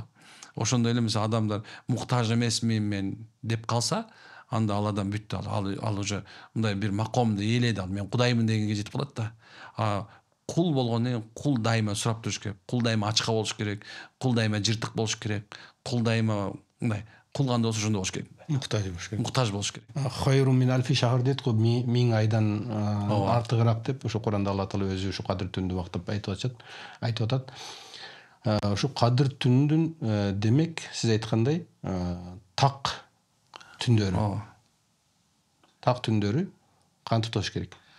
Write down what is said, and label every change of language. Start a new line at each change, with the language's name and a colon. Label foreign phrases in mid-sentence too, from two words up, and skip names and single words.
Kyrgyz: Ошондой эле мисалы адамдар муктаж эмесмин мен деп калса, анда Алладан бүттү. Ал уже мындай бир макомду ээледи. Мен Кудаймын дегенге жетип калат да. Кул болгондон кийин кул дайыма сурап туруш керек. Кул дайыма ачка болуш керек. Кул дайыма жыртык болуш керек. Кул дайыма мындай кул кандай болсо ошондой болуш керек. Муктаж болуш керек. Муктаж болуш керек.
Arabic: خير من ألف شهر
Kyrgyz: дейт го, 1000 айдан артыгыраак деп ошо Куранда Алла таала өзү ушу Кадыр түнүндө убактап айтып атат. Ушу Кадыр түнүнүн демек сиз айткандай так түндөрү. Так түндөрү кантип туш керек?